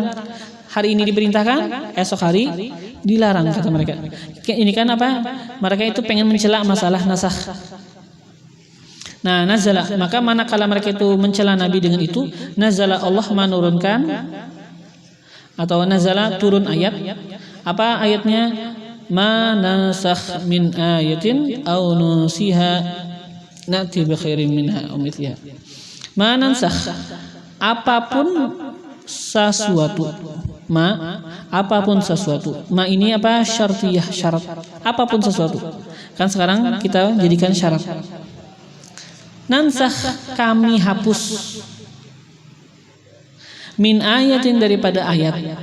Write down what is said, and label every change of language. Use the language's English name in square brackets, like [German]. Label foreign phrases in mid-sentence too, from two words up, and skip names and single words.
[Indonesian] Hari ini diperintahkan, esok hari dilarang kata mereka. Ini kan apa? Mereka itu pengen mencela masalah nasakh. Nah, nazala, maka manakala mereka itu mencela Nabi dengan itu, nazala Allah menurunkan atau nazala turun ayat. Apa ayatnya? [Arabic] ما ننسخ من آية أو ننسها نأت بخير منها أو مثلها. ما ننسخ, [Indonesian] apapun sesuatu. Apapun sesuatu. Ma ini apa? Syartiyah, syarat. Apapun sesuatu. Kan sekarang kita jadikan syarat. Nansakh, kami hapus. [Arabic] من آية, [Indonesian] daripada ayat.